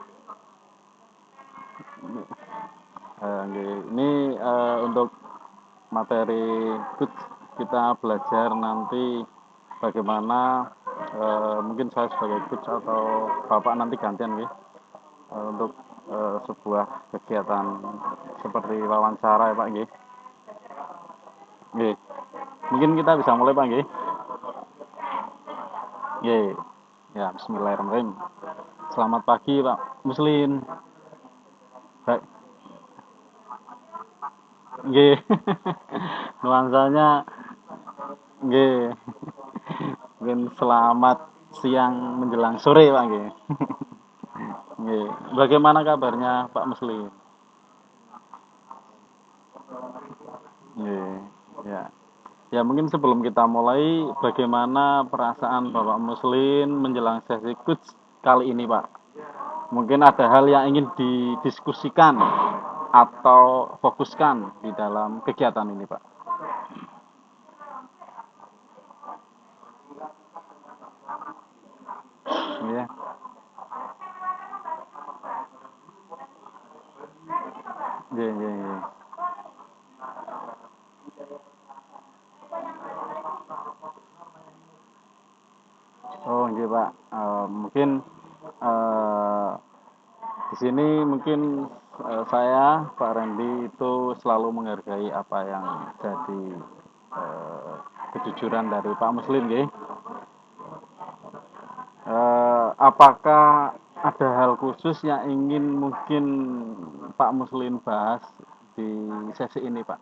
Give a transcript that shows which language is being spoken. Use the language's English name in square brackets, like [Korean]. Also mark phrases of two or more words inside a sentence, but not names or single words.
[Indonesian] Ini untuk materi good kita belajar nanti bagaimana mungkin saya sebagai coach atau Bapak nanti gantian, nggih, untuk sebuah kegiatan seperti wawancara ya, Pak, nggih. Nggih. Mungkin kita bisa mulai, Pak, nggih. Nggih. Ya, bismillahirrahmanirrahim. Selamat pagi, Pak Muslim. Baik, nggih. Nuansanya nggih. Mungkin selamat siang menjelang sore, Pak, nggih. Nggih. Bagaimana kabarnya, Pak Muslim? Nggih. Ya. Ya, mungkin sebelum kita mulai, bagaimana perasaan Bapak Muslim menjelang sesi coach kali ini, Pak? Mungkin ada hal yang ingin didiskusikan atau fokuskan di dalam kegiatan ini, Pak. Iya. [Javanese] Nggih, nggih, nggih. [Indonesian] Oh, nggih, Pak. Mungkin eh, di sini mungkin saya, Pak Randy itu selalu menghargai apa yang jadi eh, kejujuran dari Pak Muslim, nggih. Apakah ada hal khusus yang ingin mungkin Pak Muslim bahas di sesi ini, Pak?